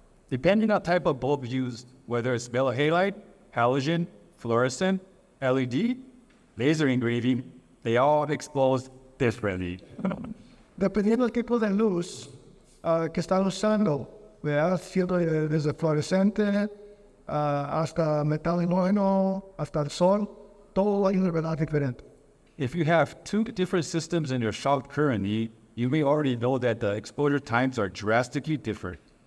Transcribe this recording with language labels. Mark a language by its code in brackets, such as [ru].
[en] Depending on the type of bulb used, whether it's yellow halide, halogen, fluorescent, LED, laser engraving, they all expose differently. [es] Dependiendo del tipo de luz que están usando, ¿verdad? Siendo desde fluorescente hasta metal halógeno, hasta el sol, todo hay una revelado diferente. [en] If you have two different systems in your shop currently, you may already know that the exposure times are drastically different.